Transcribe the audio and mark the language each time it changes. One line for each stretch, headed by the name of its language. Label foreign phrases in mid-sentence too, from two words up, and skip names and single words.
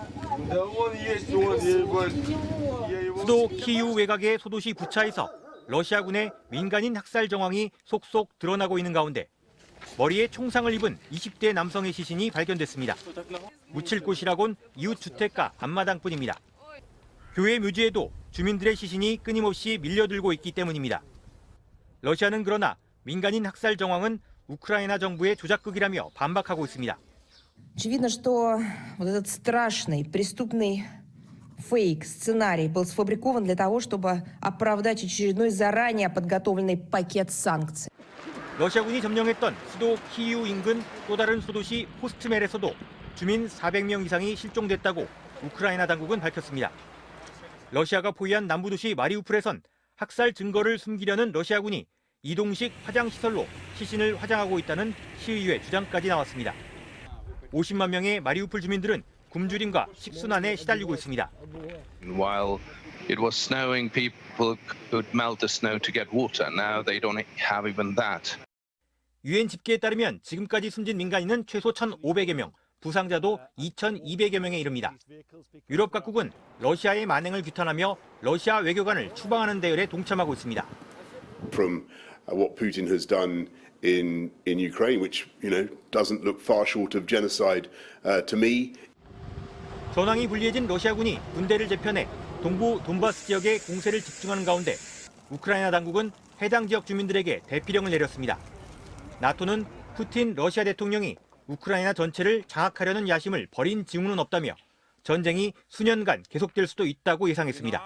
Korean: 수도 키이우 외곽의 소도시 부차에서 러시아군의 민간인 학살 정황이 속속 드러나고 있는 가운데 머리에 총상을 입은 20대 남성의 시신이 발견됐습니다. 묻힐 곳이라곤 이웃 주택가 앞마당뿐입니다. 교회 묘지에도 주민들의 시신이 끊임없이 밀려들고 있기 때문입니다. 러시아는 그러나 민간인 학살 정황은 우크라이나 정부의 조작극이라며 반박하고 있습니다.
Russian: Очевидно, что вот этот страшный преступный фейк, сценарий был сфабрикован для того, чтобы оправдать очередной заранее подготовленный пакет санкций.
Korean: 러시아군이 점령했던 수도 키이우 인근 또 다른 소도시 호스트멜에서도 주민 400명 이상이 실종됐다고 우크라이나 당국은 밝혔습니다. 러시아가 포위한 남부도시 마리우폴에선 학살 증거를 숨기려는 러시아군이 이동식 화장시설로 시신을 화장하고 있다는 시의회 주장까지 나왔습니다. 50만 명의 마리우폴 주민들은 굶주림과 식순환에 시달리고 있습니다.
English: While it was snowing, people could melt the snow to get water. Now they don't have even that.
Korean: 유엔 집계에 따르면 지금까지 숨진 민간인은 최소 1,500여 명, 부상자도 2,200여 명에 이릅니다. 유럽 각국은 러시아의 만행을 규탄하며 러시아 외교관을 추방하는 대열에 동참하고 있습니다.
English: From what Putin has done in Ukraine, which doesn't look far short of genocide to me.
Korean: 전황이 불리해진 러시아군이 군대를 재편해 동부 돈바스 지역에 공세를 집중하는 가운데 우크라이나 당국은 해당 지역 주민들에게 대피령을 내렸습니다. 나토는 푸틴 러시아 대통령이 우크라이나 전체를 장악하려는 야심을 버린 징후는 없다며 전쟁이 수년간 계속될 수도 있다고 예상했습니다.